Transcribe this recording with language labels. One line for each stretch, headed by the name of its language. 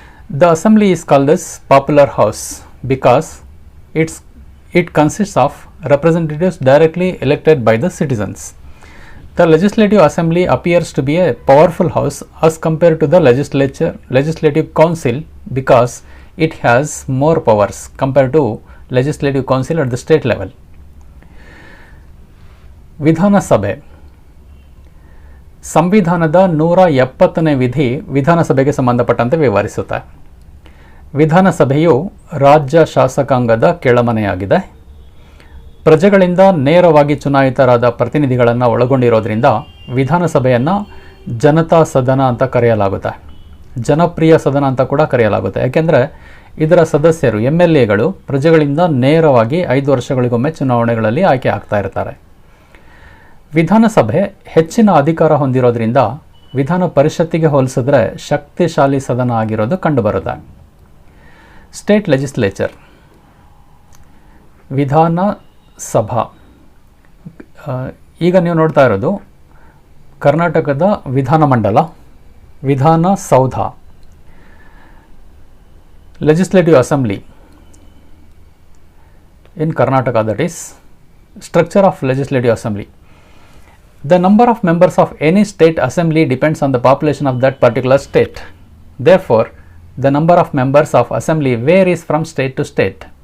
English: The Assembly is called as Popular House because it consists of representatives directly elected by the citizens. The Legislative Assembly appears to be a powerful house as compared to the Legislative Council because it has more powers compared to Legislative Council at the state level.
Kannada: ವಿಧಾನಸಭೆ ಸಂವಿಧಾನದ 170ನೇ ವಿಧಿ ವಿಧಾನಸಭೆಗೆ ಸಂಬಂಧಪಟ್ಟಂತೆ ವಿವರಿಸುತ್ತೆ. ವಿಧಾನಸಭೆಯು ರಾಜ್ಯ ಶಾಸಕಾಂಗದ ಕೆಳಮನೆಯಾಗಿದೆ. ಪ್ರಜೆಗಳಿಂದ ನೇರವಾಗಿ ಚುನಾಯಿತರಾದ ಪ್ರತಿನಿಧಿಗಳನ್ನು ಒಳಗೊಂಡಿರೋದ್ರಿಂದ ವಿಧಾನಸಭೆಯನ್ನು ಜನತಾ ಸದನ ಅಂತ ಕರೆಯಲಾಗುತ್ತೆ. ಜನಪ್ರಿಯ ಸದನ ಅಂತ ಕೂಡ ಕರೆಯಲಾಗುತ್ತೆ. ಯಾಕೆಂದರೆ ಇದರ ಸದಸ್ಯರು MLAಗಳು ಪ್ರಜೆಗಳಿಂದ ನೇರವಾಗಿ 5 ವರ್ಷಗಳಿಗೊಮ್ಮೆ ಚುನಾವಣೆಗಳಲ್ಲಿ ಆಯ್ಕೆ ಆಗ್ತಾ ಇರ್ತಾರೆ. ವಿಧಾನಸಭೆ ಹೆಚ್ಚಿನ ಅಧಿಕಾರ ಹೊಂದಿರೋದ್ರಿಂದ ವಿಧಾನ ಪರಿಷತ್ತಿಗೆ ಹೋಲಿಸಿದ್ರೆ ಶಕ್ತಿಶಾಲಿ ಸದನ ಆಗಿರೋದು ಕಂಡುಬರುತ್ತೆ.
English: State legislature Vidhana Sabha.
Kannada: ಈಗ ನೀವು ನೋಡ್ತಾ ಇರೋದು ಕರ್ನಾಟಕದ ವಿಧಾನಮಂಡಲ, Vidhana Soudha.
English: Legislative Assembly in Karnataka, that is structure of Legislative Assembly. The number of members of any state assembly depends on the population of that particular state. Therefore, the number of members of assembly varies from state to state.